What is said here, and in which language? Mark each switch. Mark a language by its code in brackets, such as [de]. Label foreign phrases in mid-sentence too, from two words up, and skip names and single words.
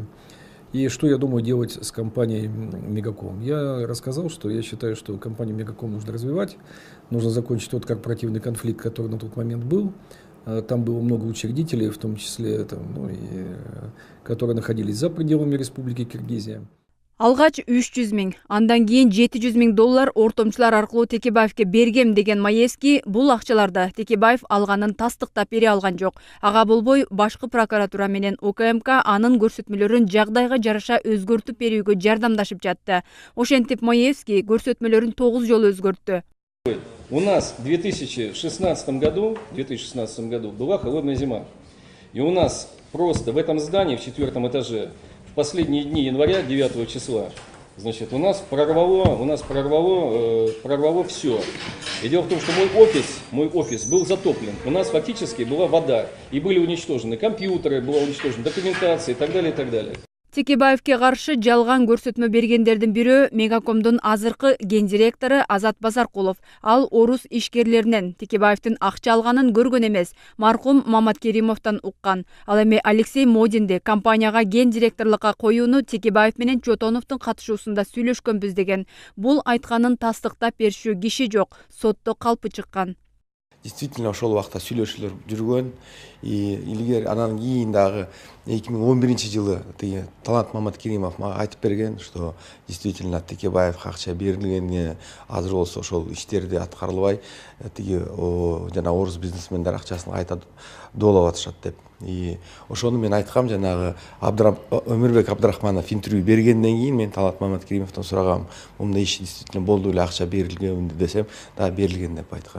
[ru] И что я думаю делать с компанией Мегаком. Я рассказал, что я считаю, что компанию Мегаком нужно развивать, нужно закончить тот корпоративный конфликт, который на тот момент был. Там было много учредителей, в том числе, которые находились за пределами Республики Киргизия. [ky] Алгач 300 миң, андан кийин $700 миң ортомчулар аркылуу Текебаевге бергем деген Маевский бул акчаларды Текебаев алганын тастыктап бере алган жок. Ага болбой башкы прокуратура менен УКМК анын көрсөтмөлөрүн жагдайга жараша өзгөртүп берүүгө жардамдашып жатты. Ошентип Маевский көрсөтмөлөрүн 9 жолу өзгөрттү. [ru] У нас в 2016 году была холодная зима. И у нас просто в этом здании, в 4-м этаже, в последние дни января, 9 числа, значит, у нас прорвало все. И дело в том, что мой офис был затоплен. У нас фактически была вода. И были уничтожены компьютеры, была уничтожена документация и так далее, и так далее. [ky] Текебаевге каршы жалган көрсөтмө бергендердин бирөө Мегакомдун азыркы гендиректору Азат Базаркулов. Ал орус ишкерлеринен Текебаевдин акча алганын көргөн эмес, маркум Мамат Керимовдон уккан. Ал эми Алексей Модинди компанияга гендиректорлукка коюуну Текебаев менен Чотоновдун катышуусунда сүйлөшкөнбүз деген. Бул айтканын тастыктап беришүү киши жок, сотто калпы чыккан. Действительно, ошол убакта сүйлөшүүлөр жүргөн. Илгер анан кийин дагы 2011 жылы Талант Мамат Керимов мага айтып берген, [ru] что действительно [ky] Текебаев акча берилгенине азыр болсо ошол иштерди аткарылбай, жана орус бизнесмендер акчасын кайта доолоп атышат деп. И ошону мен айткам, жанагы Өмүрбек Абдрахманов интервью бергенден кийин мен Талант Мамат Керимовдон сурагам, мындай иш действительно болду эле, акча берилген десем, да берилген деп айткан.